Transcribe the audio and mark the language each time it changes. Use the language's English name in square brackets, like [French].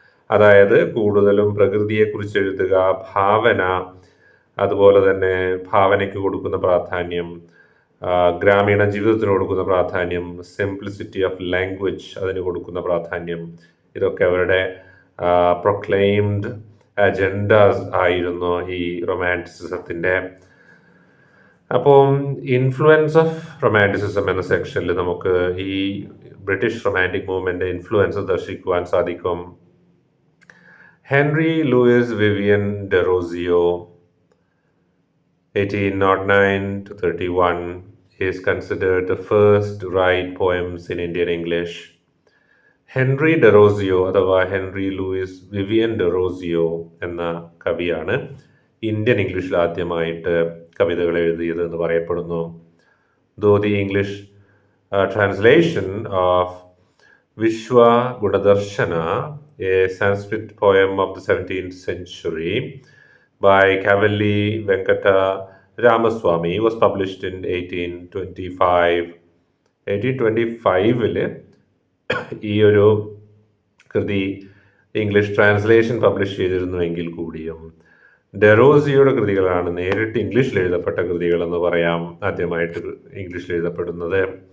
[Malayalam] അതായത് കൂടുതലും പ്രകൃതിയെക്കുറിച്ച് എഴുതുക, ഭാവന, അതുപോലെ തന്നെ ഭാവനയ്ക്ക് കൊടുക്കുന്ന പ്രാധാന്യം, ഗ്രാമീണ ജീവിതത്തിന് കൊടുക്കുന്ന പ്രാധാന്യം, [English] simplicity of language [Malayalam] അതിന് കൊടുക്കുന്ന പ്രാധാന്യം, ഇതൊക്കെ അവരുടെ പ്രൊക്ലെയിംഡ് അജൻഡാസ് ആയിരുന്നു ഈ റൊമാൻറ്റിസിസത്തിൻ്റെ. അപ്പം [English] influence of romanticism [Malayalam] എന്ന സെക്ഷനിൽ നമുക്ക് ഈ ബ്രിട്ടീഷ് റൊമാൻറ്റിക് മൂവ്മെൻ്റ് ഇൻഫ്ലുവൻസ് ദർശിക്കുവാൻ സാധിക്കും. [English] Henry Louis Vivian Derozio 1809 to 31 is considered the first to write poems in Indian English. [Malayalam] Henry Derozio അഥവാ ഹെൻറി ലൂയിസ് വിവിയൻ ഡെറോസിയോ എന്ന കവിയാണ് ഇന്ത്യൻ ഇംഗ്ലീഷിൽ ആദ്യമായിട്ട് കവിതകൾ എഴുതിയത് എന്ന് പറയപ്പെടുന്നു. [English] Though the English translation of Vishwa Gunadarshana, a Sanskrit poem of the 17th century by Kavalli Venkata Ramaswamy, was published in 1825. [Malayalam] 1825 ഈ ഒരു കൃതി ഇംഗ്ലീഷ് ട്രാൻസ്ലേഷൻ പബ്ലിഷ് ചെയ്തിരുന്നുവെങ്കിൽ കൂടിയും ഡെറോസിയോയുടെ കൃതികളാണ് നേരിട്ട് ഇംഗ്ലീഷിൽ എഴുതപ്പെട്ട കൃതികൾ എന്ന് പറയാം. ആദ്യമായിട്ട് ഇംഗ്ലീഷിൽ എഴുതപ്പെടുന്നത്.